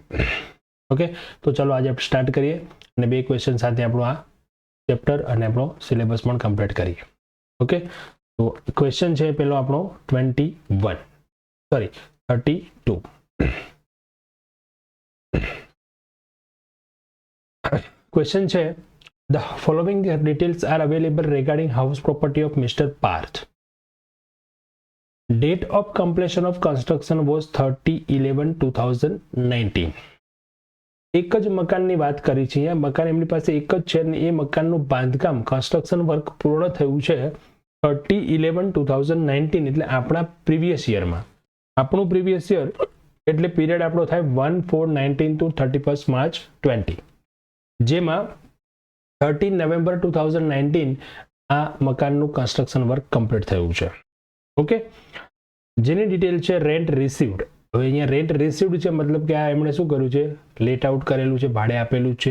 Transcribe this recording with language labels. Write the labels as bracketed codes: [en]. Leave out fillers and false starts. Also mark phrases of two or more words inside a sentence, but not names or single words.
[gu] ઓકે, તો ચલો આજે આપણે સ્ટાર્ટ કરીએ અને બે ક્વેશ્ચન સાથે આપણું આ ચેપ્ટર અને આપણો સિલેબસ પણ કમ્પ્લીટ કરીએ. ઓકે, તો ક્વેશ્ચન છે પેલો આપણો 32. ક્વેશ્ચન છે, [en] the following details are available regarding house property of Mr. Parth. Date of completion of construction was 30/11/2019. [gu] એક જ મકાનની વાત કરી છે. અહીંયા મકાન એમની પાસે એક જ છે અને એ મકાનનું બાંધકામ, [en] construction work [gu] પૂર્ણ થયું છે 30/11/2019, એટલે આપણા [en] previous yearમાં. [gu] આપણું [en] previous year [gu] એટલે પીરિયડ આપણો થાય 1/4/19 [en] to 31st March 20, [gu] જેમાં 13 નવેમ્બર 2019 આ મકાનનું [en] construction work [gu] કમ્પ્લીટ થયું છે. ઓકે, જેની ડિટેલ છે [en] rent received. [gu] હવે અહીંયા [en] rent received [gu] છે, મતલબ કે આ એમણે શું કર્યું છે, [en] let out [gu] કરેલું છે, ભાડે આપેલું છે.